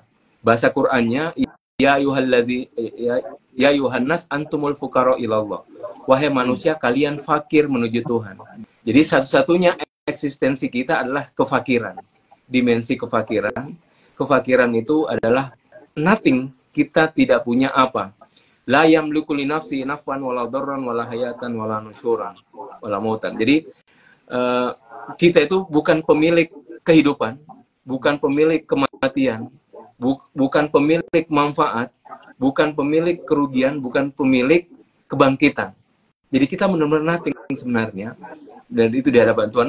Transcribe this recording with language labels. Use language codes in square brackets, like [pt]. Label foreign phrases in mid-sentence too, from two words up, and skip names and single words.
[id] Bahasa Qur'annya, [ar] يا أيها الناس أنتم الفقراء إلى الله. [id] Wahai manusia, kalian fakir menuju Tuhan. Jadi satu-satunya eksistensi kita adalah kefakiran. Dimensi kefakiran. Kefakiran itu adalah nothing. Kita tidak punya apa. [ar] لا يملك لنفسي نفعا ولا ضرا ولا حياة ولا نشورا ولا موتا. [id] Jadi kita itu bukan pemilik kehidupan, bukan pemilik kematian, bukan pemilik manfaat, bukan pemilik kerugian, bukan pemilik kebangkitan. Jadi kita benar-benar nothing sebenarnya, dan itu di hadapan Tuhan.